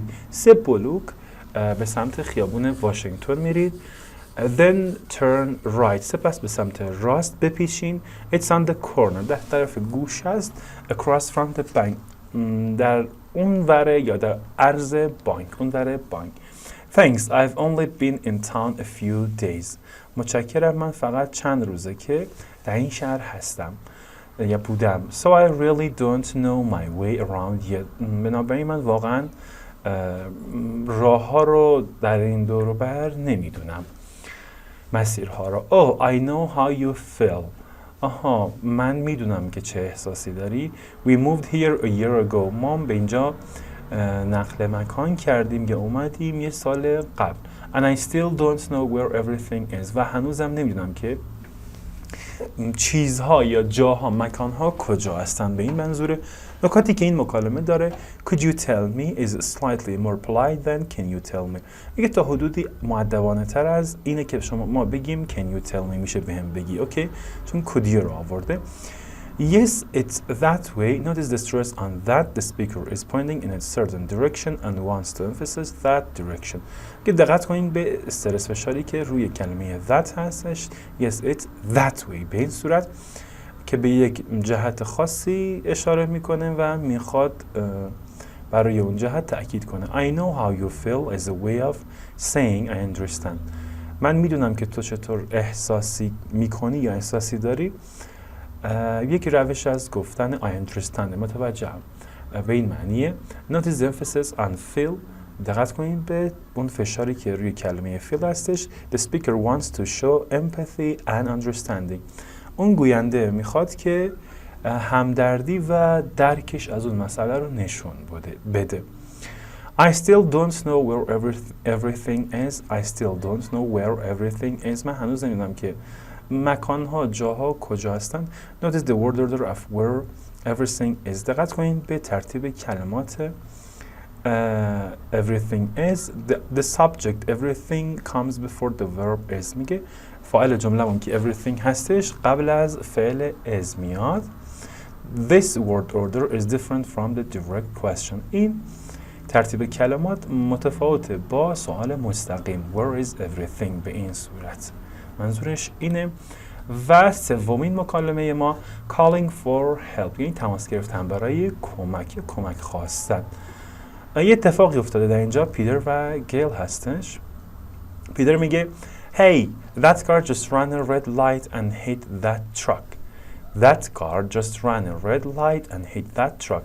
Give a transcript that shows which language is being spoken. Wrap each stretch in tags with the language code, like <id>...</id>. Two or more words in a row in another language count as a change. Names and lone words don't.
<fa>3 بلوک به سمت خیابون واشنگتن میرید.</fa> <en>Then turn right.</en> <fa>سپس به سمت راست بپیچین.</fa> <en>It's on the corner.</en> <fa>در طرف گوش است.</fa> <en>Across from the bank.</en> <fa>در اون وره یا در عرض بانک. اون وره بانک.</fa> <en>Thanks, I've only been in town a few days.</en> <fa>متشکرم، من فقط چند روزه که در این شهر هستم یا بودم.</fa> <en>So I really don't know my way around yet.</en> <fa>بنابراین من واقعا راه ها رو در این دور و بر نمیدونم، مسیرها رو.</fa> <en>Oh, I know how you feel.</en> <fa>آها، من میدونم که چه احساسی داری.</fa> <en>We moved here a year ago.</en> <fa>ما به اینجا نقل مکان کردیم یا اومدیم یه سال قبل.</fa> <en>And I still don't know where everything is.</en> <fa>و هنوزم نمیدونم که چیزها یا جاها، مکانها کجا هستن. به این منظور نکاتی که این مکالمه داره</fa> <en>could you tell me is slightly more polite than can you tell me.</en> <fa>میگه تا حدودی مؤدبانه تر از اینه که ما بگیم</fa> <en>can you tell me</en> <fa>میشه بهم بگی. اوکی، چون</fa> <en>could you</en> <fa>رو آورده.</fa> <en>Yes, it's that way. Notice the stress on that. The speaker is pointing in a certain direction and wants to emphasize that direction.</en> <fa>که دقت کنین به استرس فشاری که روی کلمه that هستش.</fa> <en>Yes, it's that way.</en> <fa>به این صورت که به یک جهت خاصی اشاره میکنه و میخواد برای اون جهت تأکید کنه.</fa> <en>I know how you feel is a way of saying I understand.</en> <fa>من میدونم که تو چطور احساسی میکنی یا احساسی داری. یک روش از گفتن</fa> <en>I understand،</en> <fa>متوجهم، به این معنیه.</fa> <en>Notice the emphasis on feel.</en> <fa>دقت کنید به اون فشاری که روی کلمه feel هستش.</fa> <en>The speaker wants to show empathy and understanding.</en> <fa>اون گوینده میخواد که همدردی و درکش از اون مسئله رو نشون بده.</fa> <en>I still don't know where everything is. I still don't know where everything is.</en> <fa>من هنوز نمیدونم که مکانها، جاها کجا هستن.</fa> <en>Notice the word order of where everything is.</en> <fa>دقت کنید به ترتیب کلمات</fa> <en>everything is. The subject everything comes before the verb is.</en> <fa>میگه فاعل جمله اون که everything هستش قبل از فعل is میاد.</fa> <en>This word order is different from the direct question.</en> <fa>این ترتیب کلمات متفاوته با سوال مستقیم</fa> <en>where is everything.</en> <fa>به این صورت منظورش اینه. و سومین مکالمه ما</fa> <en>calling for help،</en> <fa>یعنی تماس گرفتن برای کمک خواستن. یه اتفاقی افتاده در اینجا. پیتر و گیل هستش. پیتر میگه</fa> <en>Hey, that car just ran a red light and hit that truck. That car just ran a red light and hit that truck.</en>